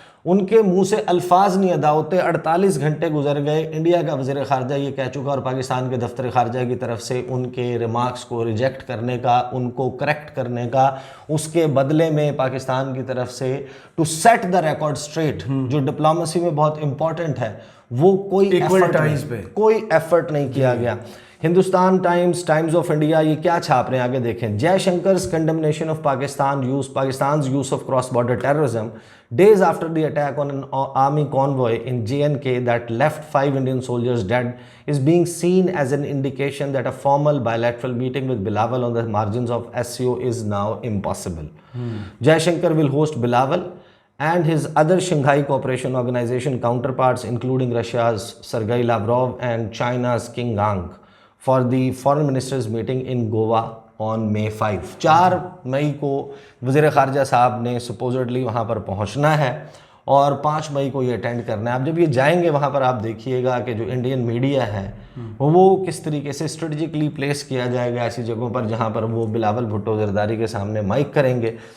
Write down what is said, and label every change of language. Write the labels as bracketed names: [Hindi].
[Urdu] ان کے منہ سے الفاظ نہیں ادا ہوتے. 48 گھنٹے گزر گئے، انڈیا کا وزیر خارجہ یہ کہہ چکا اور پاکستان کے دفتر خارجہ کی طرف سے ان کے ریمارکس کو ریجیکٹ کرنے کا، ان کو کریکٹ کرنے کا، اس کے بدلے میں پاکستان کی طرف سے [English] to set the record straight, [Urdu] جو ڈپلومیسی میں بہت امپورٹنٹ ہے، وہ کوئی ایفرٹ نہیں کیا گیا. ہندوستان ٹائمز آف انڈیا یہ کیا چھاپ رہے ہیں آگے دیکھیں. [English] Jai Shankar's condemnation of Pakistan's use of cross-border terrorism days after the attack on an army convoy in JNK that left 5 Indian soldiers dead is being seen as an indication that a formal bilateral meeting with Bilawal on the margins of SCO is now impossible. Jai Shankar will host Bilawal and his other Shanghai Cooperation Organization counterparts, including Russia's Sergei Lavrov and China's Qin Gang, for the foreign ministers meeting in Goa on May 5. [Urdu] 4 مئی کو وزیر خارجہ صاحب نے supposedly وہاں پر پہنچنا ہے اور 5 مئی کو یہ اٹینڈ کرنا ہے. اب جب یہ جائیں گے وہاں پر آپ دیکھیے گا کہ جو انڈین میڈیا ہے وہ کس طریقے سے اسٹریٹجکلی پلیس کیا جائے گا ایسی جگہوں پر جہاں پر وہ بلاول بھٹو زرداری کے سامنے مائک کریں گے.